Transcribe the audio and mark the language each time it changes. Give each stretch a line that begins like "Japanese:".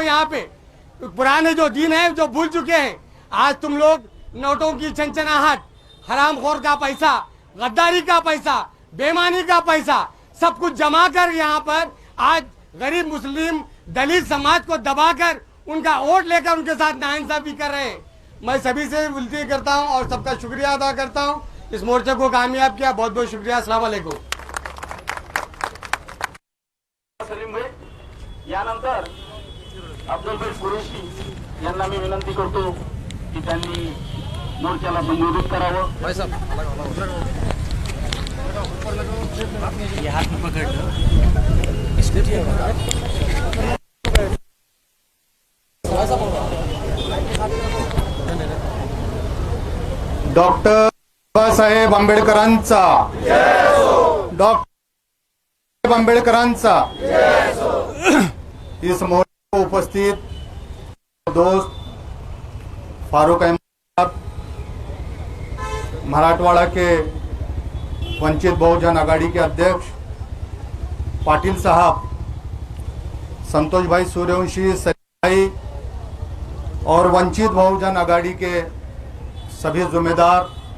Hindi: यहाँ पे पुराने जो दिन है जो भूल चुके हैं. आज तुम लोग नोटों की चंचनाहट, हरामखोर का पैसा, गद्दारी का पैसा, बेईमानी का पैसा सब कुछ जमा कर यहाँ पर आज गरीब मुस्लिम दलित समाज को दबाकर उनका वोट लेकर उनके साथ नाइंसाफी कर रहे हैं. मैं सभी से विनती करता हूँ और सबका शुक्रिया अदा करता हूँ. इस मोर्चे को कामयाब किया, बहुत बहुत शुक्रिया. अस्सलाम वालेकुम. सलीम भाई.
Marathi: यानंतर अब्दुल भाई कुरेशी यांना मी विनंती करतो की त्यांनी मोर्चाला संबोधित करावं. डॉक्टर बाबासाहेब आंबेडकरांचा, डॉक्टर आंबेडकरांचा.
Hindi: इस मोर्चे को उपस्थित दोस्त फारूक अहमद, मराठवाड़ा के वंचित बहुजन आघाड़ी के अध्यक्ष पाटिल साहब, संतोष भाई सूर्यवंशी, सलीम भाई और वंचित बहुजन आघाड़ी के सभी जिम्मेदार.